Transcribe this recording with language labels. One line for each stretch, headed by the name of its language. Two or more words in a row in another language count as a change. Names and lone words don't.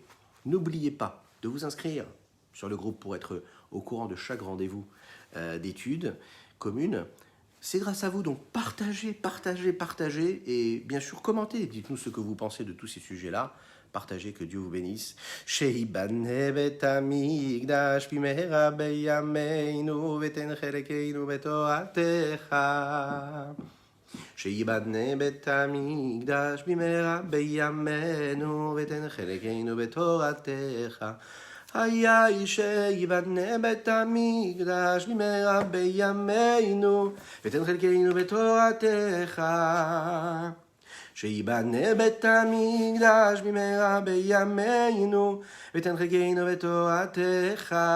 French: N'oubliez pas de vous inscrire sur le groupe pour être au courant de chaque rendez-vous d'études communes. C'est grâce à vous, donc partagez, et bien sûr commentez. Dites-nous ce que vous pensez de tous ces sujets-là. Partagez, que Dieu vous bénisse.
Hebrew: שיבנה בית המקדש במהרה בימינו ותן חלקנו בתורתך. שיבנה בית המקדש במהרה בימינו ותן חלקנו בתורתך. היה שיבנה בית המקדש במהרה בימינו, ותן חלקנו בתורתך. שיבנה בית המקדש במהרה בימינו, ותן חלקנו בתורתך.